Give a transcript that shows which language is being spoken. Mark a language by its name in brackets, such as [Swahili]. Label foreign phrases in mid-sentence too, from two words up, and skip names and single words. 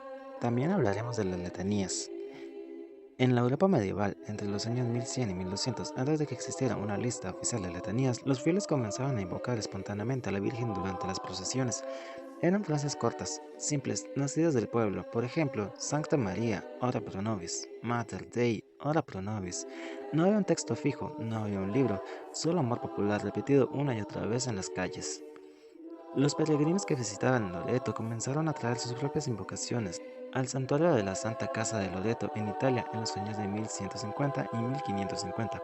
[Spanish] También hablaremos de las letanías. En la Europa medieval, entre los años 1100 y 1200, antes de que existiera una lista oficial de letanías, los fieles comenzaban a invocar espontáneamente a la Virgen durante las procesiones. Eran frases cortas, simples, nacidas del pueblo. Por ejemplo, [Latin] Sancta María, ora pro nobis, Mater Dei, ora pro nobis. [Spanish] No había un texto fijo, no había un libro, solo amor popular repetido una y otra vez en las calles. Los peregrinos que visitaban Loreto comenzaron a traer sus propias invocaciones al santuario de la Santa Casa de Loreto en Italia en los años de 1150 y 1550.